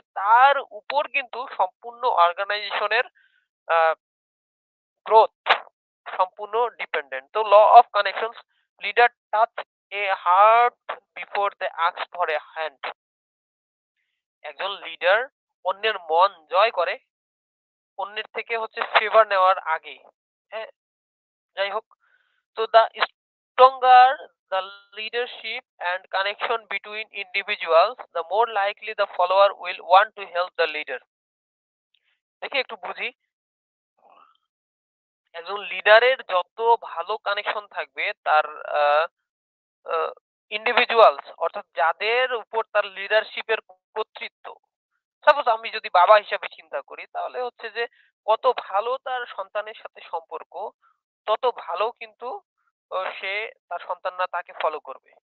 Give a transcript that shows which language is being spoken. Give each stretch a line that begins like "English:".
Bangla: তার উপর কিন্তু সম্পূর্ণ অর্গানাইজেশনের আ গ্রোথ সম্পূর্ণ ডিপেন্ডেন্ট।
English: তো law of connections, leader touch a heart before they ask for a hand.
Bangla: একজন লিডার অন্যের মন জয় করে অন্যের থেকে হচ্ছে ফেভার নেওয়ার আগে। হ্যাঁ? যাই হোক।
English: তো the stronger the leadership and connection between individuals, the more likely the follower will want to help the leader.
Bangla: দেখি একটু বুঝি। একজন লিডারের যত ভালো কানেকশন থাকবে তার আহ ইন্ডিভিজুয়ালস অর্থাৎ যাদের উপর তার লিডারশিপের কর্তৃত্ব, সাপোজ আমি যদি বাবা হিসাবে চিন্তা করি তাহলে হচ্ছে যে কত ভালো তার সন্তানের সাথে সম্পর্ক তত ভালো কিন্তু সে তার সন্তানরা তাকে ফলো করবে।